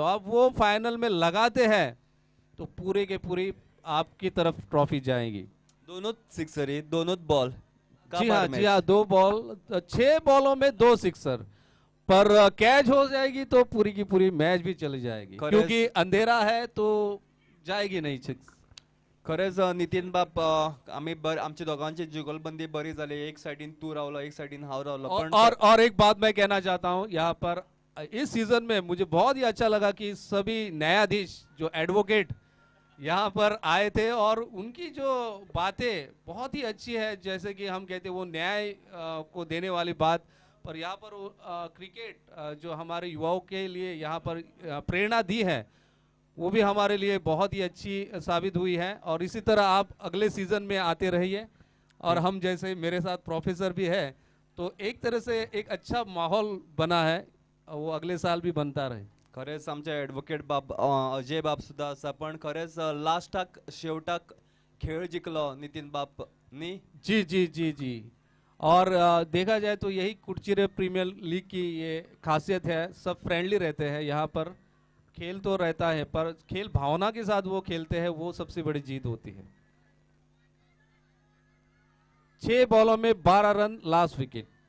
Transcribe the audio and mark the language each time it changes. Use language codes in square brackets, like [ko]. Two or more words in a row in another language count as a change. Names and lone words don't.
[hi] अब वो फाइनल में लगाते हैं तो पूरे के पूरी आपकी तरफ ट्रॉफी जाएगी. दोनों सिक्सरी, दोनों बॉल. जी हाँ, जी हाँ. 2 बॉल 6 बॉलों में 2 सिक्सर. पर कैच हो जाएगी तो पूरी की पूरी मैच भी चली जाएगी. क्योंकि अंधेरा है तो जाएगी नहीं सिक्स. [kok] खरेच नितीन बाप आम्ही आमच्या दोघांची जुगलबंदी बरी झाली. एक साइडीन तू रावलो, एक साइडीन हाव रावलो. पण [hi] और एक बात मैं कहना चाहता हूं यहाँ पर. इस सीजन में मुझे बहुत ही अच्छा लगा कि सभी न्यायाधीश जो एडवोकेट यहाँ पर आए थे और उनकी जो बातें बहुत ही अच्छी है. जैसे कि हम कहते हैं वो न्याय को देने वाली बात. पर यहाँ पर क्रिकेट जो हमारे युवाओं के लिए यहाँ पर प्रेरणा दी है वो भी हमारे लिए बहुत ही अच्छी साबित हुई है. और इसी तरह आप अगले सीजन में आते रहिए. और हम जैसे मेरे साथ प्रोफेसर भी है तो एक तरह से एक अच्छा माहौल बना है, वो अगले साल भी बनता रहे. [kok] खरेच आमचे ॲडव्होकेट बाब अजय बाब सुद्धा आसा. पण खरेच लास्टाक शेवटाक खेळ जिंकलो नितीन बाप नी. [hi] जी जी जी जी. और देखा जाए तो यही कुडचिरे प्रीमियर लीग की ये खासियत है. सब फ्रेंडली रहते हैं यहाँ पर. खेल तो रहता है पर खेल भावना के साथ वो खेलते हैं, वो सबसे बड़ी जीत होती है. 6 बॉलों में 12 रन, [en] last wicket.